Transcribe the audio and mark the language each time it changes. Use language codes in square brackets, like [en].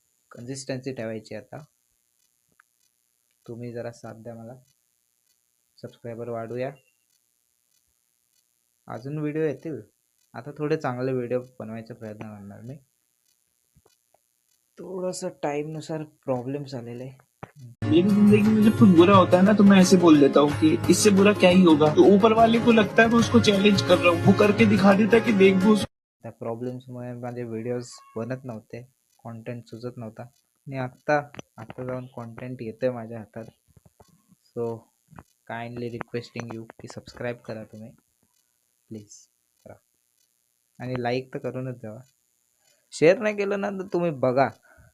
[mr] Consistency ठेवायची आता. तुम्ही जरा साथ द्या मला, सबस्क्रायबर वाढूया. अजून व्हिडिओ येतील. आता थोडे चांगले व्हिडिओ बनवायचा प्रयत्न करणार मी. थोडंसं टाईमनुसार प्रॉब्लेम्स आलेले. [hi] मेरी जिंदगी में जब कुछ बुरा होता है ना तो मैं ऐसे बोल देता हूँ कि इससे बुरा क्या ही होगा. तो ऊपर वाले को लगता है मैं उसको चैलेंज कर रहा हूँ, वो करके दिखा देता है कि देख वो. [mr] त्या प्रॉब्लेम्समुळे माझे व्हिडिओज बनत नव्हते, कॉन्टेंट सुचत नव्हता. आणि आत्ता जाऊन कॉन्टेंट येतोय माझ्या हातात. [en] so kindly requesting you [mr] की सबस्क्राईब करा तुम्ही प्लीज करा. आणि लाईक तर करूनच जावा. शेअर नाही केलं ना तर तुम्ही बघा